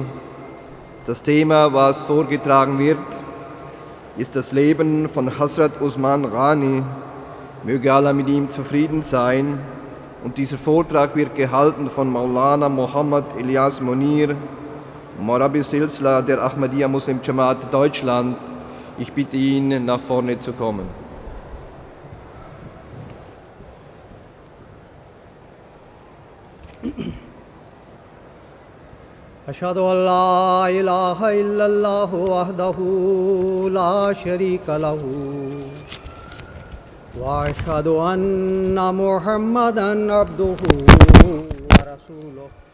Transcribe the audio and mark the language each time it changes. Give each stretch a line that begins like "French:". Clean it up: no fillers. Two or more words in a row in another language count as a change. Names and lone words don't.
German: Das Thema, was vorgetragen wird, ist das Leben von Hazrat Usman Ghani. Möge Allah mit ihm zufrieden sein. Und dieser Vortrag wird gehalten von Maulana Muhammad Ilyas Munir, Murabi Silsila der Ahmadiyya Muslim Jamaat Deutschland. Ich bitte ihn, nach vorne zu kommen.
Arabic: أشهد أن لا إله إلا الله وحده لا شريك له وأشهد أن محمدًا عبده ورسوله